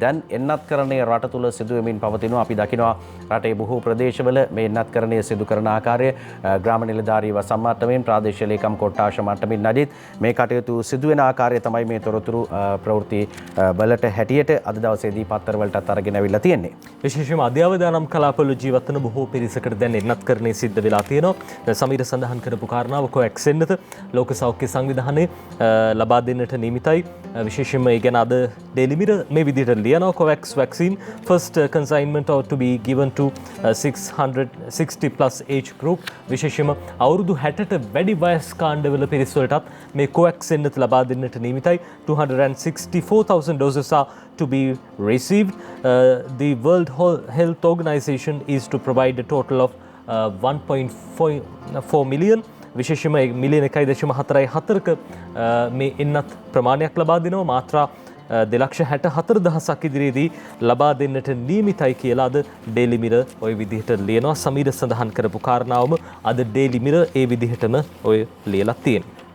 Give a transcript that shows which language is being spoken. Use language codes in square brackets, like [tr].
[si] දැන් එන්නත්කරණය රට තුළ සිදුවෙමින් පවතිනවා. අපි දකිනවා රටේ බොහෝ ප්‍රදේශවල මේ එන්නත්කරණය සිදු කරන ආකාරය ග්‍රාම නිලධාරී වසම් මට්ටමින් ප්‍රාදේශීය ලේකම් කොට්ටාශ මට්ටමින් නඩිත් මේ කටයුතු සිදුවෙන ආකාරය තමයි මේ තොරතුරු ප්‍රවෘත්ති වලට හැටියට අද දවසේදී පත්තරවලටත් අරගෙන අවිල්ලා තියෙන්නේ. විශේෂයෙන්ම අධ්‍යාවදානම් කලාපවල ජීවත් වන බොහෝ පිරිසකට දැන් එන්නත්කරණය සිද්ධ වෙලා තියෙනවා. සමීර සඳහන් කරපු කාරණාව කොවැක්ස් එන්නත ලෝක සෞඛ්‍ය සංවිධානයේ ලබා දෙන්නට නියමිතයි. විශේෂයෙන්ම ඒ ගැන අද Daily Mirror මේ විදිහට ලියනවා. [en] COVAX vaccine first consignment ought to be given to 660 plus age group. [si] විශේෂයෙන්ම අවුරුදු 60ට වැඩි වයස් කාණ්ඩවල පිරිස් වලටත් මේ COVAX එන්නත ලබා දෙන්නට නියමිතයි. [en] 264,000 doses are to be received. The World Health Organization is to provide a total of 1.4 million. [si] විශේෂයෙන්ම මිලියන 1.44ක මේ එන්නත් ප්‍රමාණයක් ලබා දෙනවා. මාත්‍රා 2,64,000ක් ඉදිරියේදී ලබා දෙන්නට නියමිතයි කියලා අද Daily Mirror ওই විදිහට ලියනවා. සමීර සඳහන් කරපු කාරණාවම අද Daily Mirror ඒ විදිහටම ඔය ලියලා තියෙනවා.